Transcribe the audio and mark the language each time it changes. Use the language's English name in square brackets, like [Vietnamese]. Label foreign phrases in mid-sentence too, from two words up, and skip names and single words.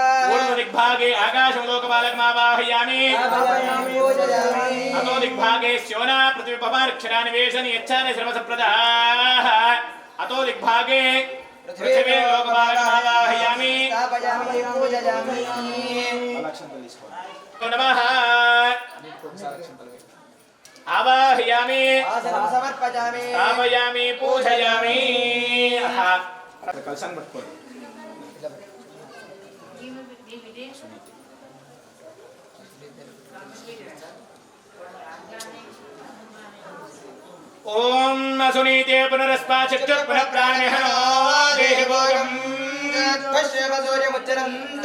[Sanskrit] पूर्वदिग्भागे आकाशं लोकपालकमावाहयामि स्थापयामि पूजयामि अतो दिग्भागे स्योना पृथ्वीपमाक्षरानिवेशनि यच्छानि श्रमसप्रदाः अतो दिग्भागे पृथिवी लोकपालकमावाहयामि स्थापयामि पूजयामि [Telugu] లక్షణాలు తీసుకోండి [Sanskrit] नमः आवाहयामि आसनं समर्पयामि स्थापयामि पूजयामि [Telugu] కలశాన్ని పట్టుకోండి [Sanskrit] ओम असुनीते पुनरस्मा चक्षुः पुनः प्राणिहनो देहि भोगम् पश्येमसूर्यमुच्चरन्तम्